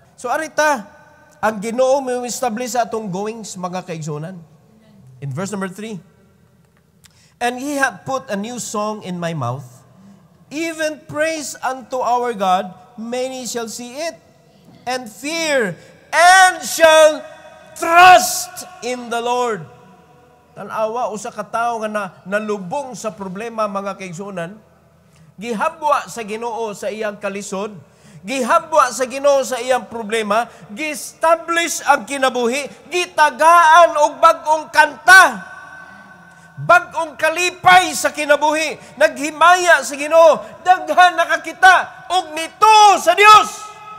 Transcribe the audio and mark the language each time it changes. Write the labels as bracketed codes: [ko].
[ceb] So arita, ang Ginoo may establish sa atong goings, mga kaigsunan. [en] In verse number 3, and He hath put a new song in my mouth, even praise unto our God, many shall see it, and fear, and shall trust in the Lord. [ceb] Tanawa, usa ka tawo nga nalubong sa problema, mga kaigsunan, gihabwa sa Ginoo sa iyang kalisod, gihabwa sa Ginoo sa iyang problema, gi-establish ang kinabuhi, gitagaan og bag-ong kanta, bag-ong kalipay sa kinabuhi, naghimaya sa Ginoo, daghan nakakita og nito sa Dios.